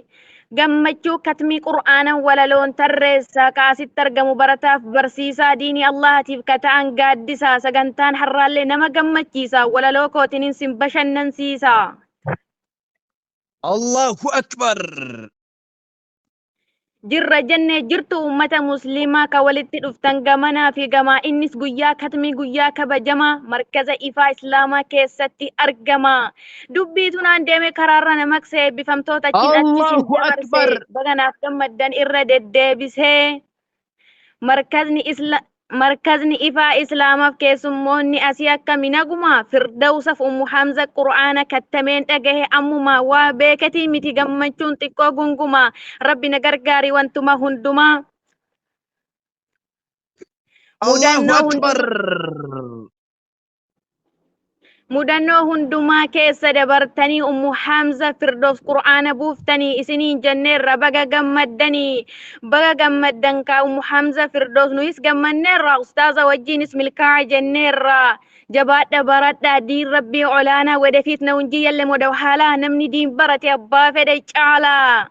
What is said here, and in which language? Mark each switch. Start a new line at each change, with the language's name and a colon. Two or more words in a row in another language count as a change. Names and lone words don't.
Oromo: Gammachuu katmii qur'aanan walaloon tarreessaa kaasitti argamu barataaf barsiisaa diinii Allaatiif ka ta'an gaaddisaa sagantaan harraallee nama gammachiisa walaloo kootiniin sin bashannansiisa.
Arabic: الله أكبر.
Oromo: Jirra jennee jirtu uummata musliimaa ka walitti dhuftan gamanaa fi gamaa innis guyyaa katmii guyyaa kabajamaa markaza ifaa islaamaa keessatti argama. Dubbiitu naan deeme karaarra namaqsee eebbifamtoota achiin achisin
Arabic: الله
Oromo: dabarsee
Arabic: أكبر.
Oromo: baganaaf gammaddan irra deddeebisee markazni ifaa islaamaaf keessummoonni asii akka minaguma firdawsaf ummu hamza qur'aana kattameen dhagahe ammuma waa beekatii miti gammachuun xiqqoo gunguma rabbi na gargaari wantuma hundumaa.
Arabic: الله أكبر.
Oromo: Mudannoo hundumaa keessa dabartanii ummu hamza firdoos qur'aana buuftanii isiniin jenneerra baga gammaddan ka ummu hamza firdoos nuyis gammanneerra ustaaza wajjiinis milkaa'aa jenneerra jabaadha baradhaa diin rabbii olaanaa wadafiit na hunjii yalle moda haalaa namni diin barate abbaa fedhe caalaa.